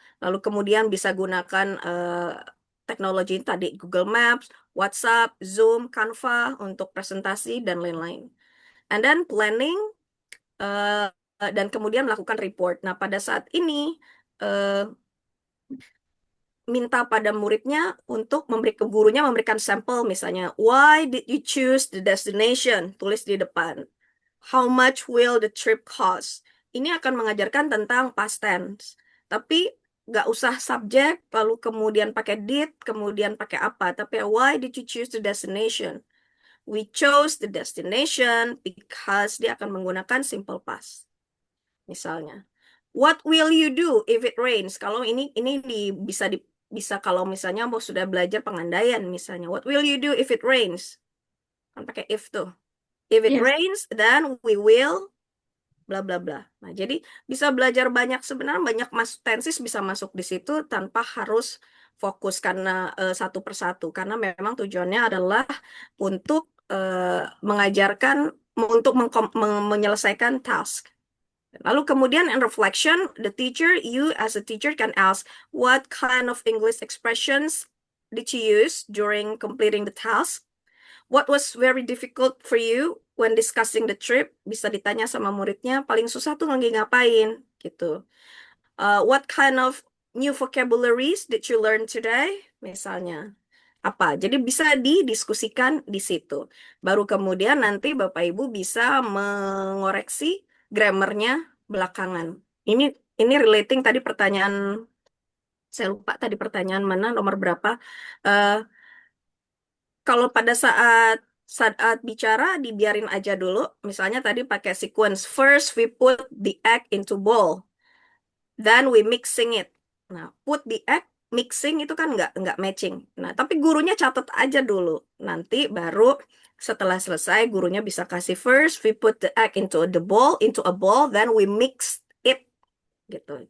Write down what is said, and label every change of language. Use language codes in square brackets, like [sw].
[id] Lalu kemudian bisa gunakan teknologi tadi Google Maps, WhatsApp, Zoom, Canva untuk presentasi dan lain-lain. [en] And then planning [id] dan kemudian melakukan report. Nah, pada saat ini minta pada muridnya untuk gurunya memberikan sampel misalnya, [en] why did you choose the destination? [id] Tulis di depan. [en] How much will the trip cost? [id] Ini akan mengajarkan tentang [en] past tense. [id] Tapi nggak usah subjek, lalu kemudian pakai did, kemudian pakai apa. Tapi [en] why did you choose the destination? We chose the destination because [id] dia akan menggunakan [en] simple past. [id] Misalnya, [en] what will you do if it rains? [id] Kalau ini bisa kalau misalnya mau sudah belajar pengandaian misalnya, [en] what will you do if it rains? [id] Kan pakai if tuh. [en] If it Yes. rains, then we will bla bla bla. [id] Nah, jadi bisa belajar banyak, sebenarnya banyak tenses bisa masuk di situ tanpa harus fokus karena satu persatu, karena memang tujuannya adalah untuk mengajarkan untuk menyelesaikan task. Lalu kemudian [en] in reflection, you as a teacher can ask what kind of English expressions did you use during completing the task? What was very difficult for you when discussing the trip? [id] Bisa ditanya sama muridnya, paling susah tuh lagi ngapain gitu. [en] What kind of new vocabularies did you learn today? [id] Misalnya apa? Jadi bisa didiskusikan di situ. Baru kemudian nanti Bapak Ibu bisa mengoreksi grammarnya belakangan. Ini relating tadi pertanyaan Saya lupa tadi pertanyaan mana, nomor berapa. Eh, kalau pada saat bicara dibiarin aja dulu. Misalnya tadi pakai sequence. [en] First we put the egg into bowl, then we mixing it. [id] Nah, [en] put the egg, mixing [id] itu kan nggak matching. Nah, tapi gurunya catat aja dulu. Nanti baru setelah selesai gurunya bisa kasih [en] first we put the egg into a bowl, then we mix it [id] gitu.